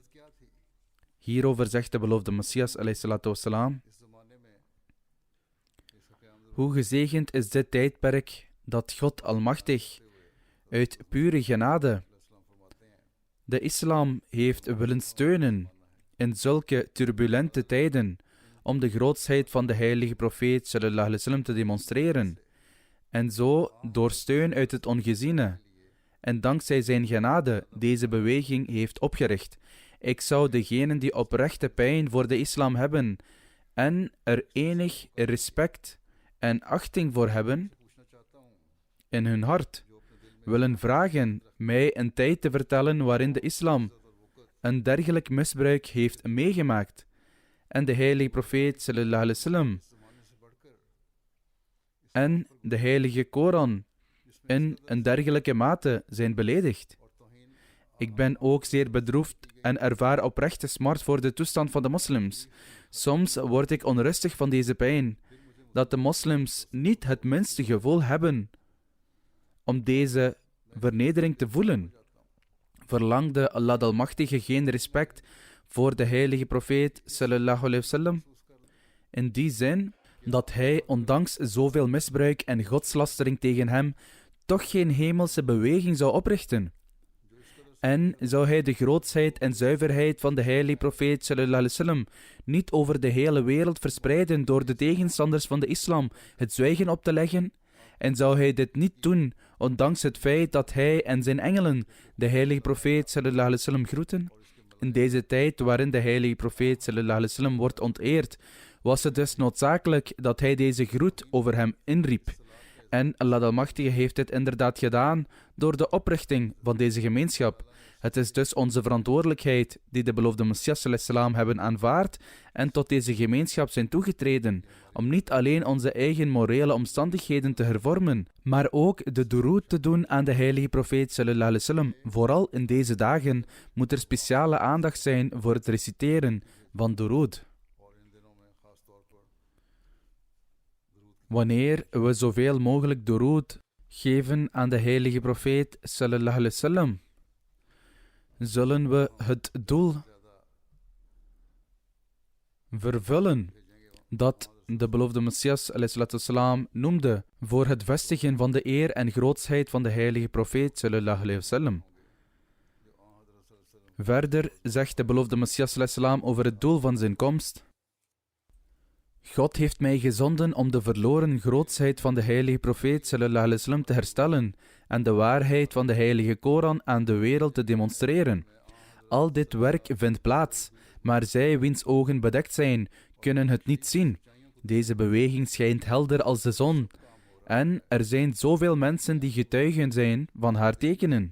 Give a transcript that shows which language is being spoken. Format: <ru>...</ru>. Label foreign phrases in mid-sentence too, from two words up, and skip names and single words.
<nl>Hierover zegt de beloofde Messias ﷺ: hoe gezegend is dit tijdperk dat God Almachtig uit pure genade de islam heeft willen steunen in zulke turbulente tijden om de grootsheid van de heilige profeet</nl> <ar>صلى الله عليه وسلم</ar> <nl>te demonstreren en zo door steun uit het ongeziene en dankzij zijn genade deze beweging heeft opgericht. Ik zou degenen die oprechte pijn voor de islam hebben en er enig respect en achting voor hebben in hun hart, willen vragen mij een tijd te vertellen waarin de islam een dergelijk misbruik heeft meegemaakt en de heilige profeet</nl> <ar>صلى الله عليه وسلم</ar> <nl>en de heilige Koran in een dergelijke mate zijn beledigd. Ik ben ook zeer bedroefd en ervaar oprechte smart voor de toestand van de moslims. Soms word ik onrustig van deze pijn, dat de moslims niet het minste gevoel hebben om deze vernedering te voelen. Verlangde Allah de Almachtige geen respect voor de heilige profeet</nl> <ar>صلى الله عليه وسلم?</ar> <nl>In die zin dat hij, ondanks zoveel misbruik en godslastering tegen hem, toch geen hemelse beweging zou oprichten. En zou hij de grootsheid en zuiverheid van de heilige profeet</nl> <ar>صلى الله عليه وسلم</ar> <nl>niet over de hele wereld verspreiden door de tegenstanders van de islam het zwijgen op te leggen? En zou hij dit niet doen, ondanks het feit dat hij en zijn engelen de heilige profeet</nl> <ar>صلى الله عليه وسلم</ar> <nl>groeten? In deze tijd waarin de heilige profeet</nl> <ar>صلى الله عليه وسلم</ar> <nl>wordt onteerd, was het dus noodzakelijk dat hij deze groet over hem inriep. En Allah de Almachtige heeft dit inderdaad gedaan door de oprichting van deze gemeenschap. Het is dus onze verantwoordelijkheid die de beloofde Messias salam hebben aanvaard en tot deze gemeenschap zijn toegetreden, om niet alleen onze eigen morele omstandigheden te hervormen, maar ook de duroed te doen aan de heilige profeet</nl> <ar>صلى الله عليه وسلم.</ar> <nl>Vooral in deze dagen moet er speciale aandacht zijn voor het reciteren van duroed. Wanneer we zoveel mogelijk duroed geven aan de heilige profeet</nl> <ar>صلى الله عليه وسلم,</ar> <nl>zullen we het doel vervullen dat de beloofde Messias salam noemde voor het vestigen van de eer en grootsheid van de heilige profeet</nl> <ar>صلى الله عليه وسلم.</ar> <nl>Verder zegt de beloofde Messias salam over het doel van zijn komst: God heeft mij gezonden om de verloren grootsheid van de heilige profeet</nl> <ar>صلى الله عليه وسلم</ar> <nl>te herstellen en de waarheid van de heilige Koran aan de wereld te demonstreren. Al dit werk vindt plaats, maar zij wiens ogen bedekt zijn, kunnen het niet zien. Deze beweging schijnt helder als de zon. En er zijn zoveel mensen die getuigen zijn van haar tekenen.</nl>